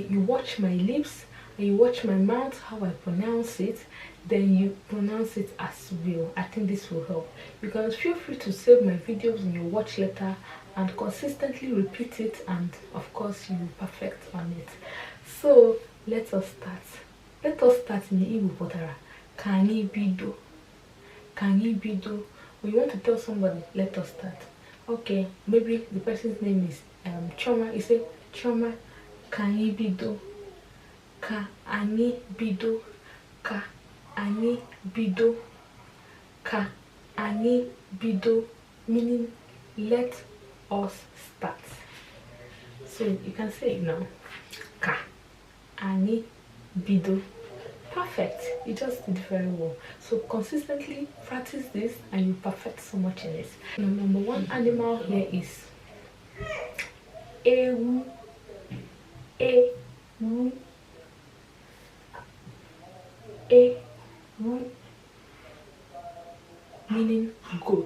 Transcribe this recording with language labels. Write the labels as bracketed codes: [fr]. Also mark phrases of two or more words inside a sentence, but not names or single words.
[en] You watch my lips and you watch my mouth, how I pronounce it, then you pronounce it as well. I think this will help. You can feel free to save my videos in your watch later and consistently repeat it, and of course you will perfect on it. So let us start. Let us start in the Igbo potara. [ig] Kanyi bido. Kanyi bido. [en] When you want to tell somebody, let us start. Okay, maybe the person's name is Choma. You say Choma, [ig] kanyi bido. Ka ani bido. Ka ani bido. Ka ani bido, [en] meaning let us start. So you can say it now. [ig] Ka ani bido. [en] Perfect. You just did very well. So consistently practice this and you perfect so much in it. Number one animal here is ewu. [ig] Ewu. Ewu, [en] meaning goat.